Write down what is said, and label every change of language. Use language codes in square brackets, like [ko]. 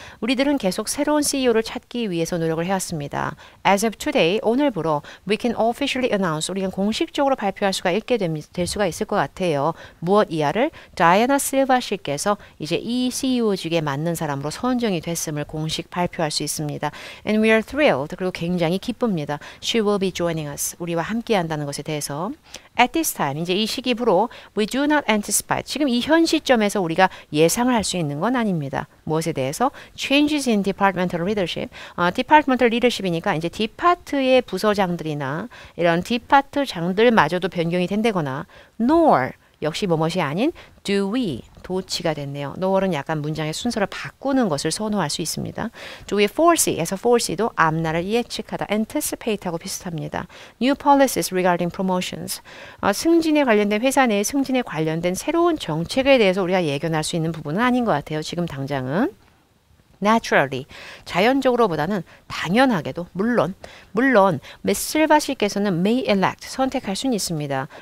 [ko] 우리들은 계속 새로운 CEO를 찾기 위해서 노력을 해왔습니다. [en] As of today, [ko] 오늘부로 [en] we can officially announce, [ko] 우리는 공식적으로 발표할 수가 될 수가 있을 것 같아요. 무엇 이하를 다이애나 실바 씨께서 이제 이 CEO직에 맞는 사람으로 선정이 됐음을 공식 발표할 수 있습니다. [en] And we are thrilled, [ko] 그리고 굉장히 기쁩니다. [en] She will be joining us, [ko] 우리와 함께 한다는 것에 대해서. [en] At this time, [ko] 이제 이 시기부로 [en] we do not anticipate. [ko] 지금 이 현 시점에서 우리가 예상을 할 수 있는 건 아닙니다. 무엇에 대해서? [en] Changes in departmental leadership. [ko] departmental leadership이니까 이제 디파트의 부서장들이나 이런 디파트장들마저도 변경이 된다거나 nor 역시 뭐뭇이 아닌 do we 도치가 됐네요. nor은 약간 문장의 순서를 바꾸는 것을 선호할 수 있습니다. [en] do we foresee [ko] 에서 foresee도 앞날을 예측하다 anticipate하고 비슷합니다. [en] new policies regarding promotions. [ko] 승진에 관련된 회사 내의 승진에 관련된 새로운 정책에 대해서 우리가 예견할 수 있는 부분은 아닌 것 같아요. 지금 당장은. naturally, 자연적으로보다는 당연하게도 물론 메실바 씨께서는 [en] may elect, [ko] 선택할 수는 있습니다.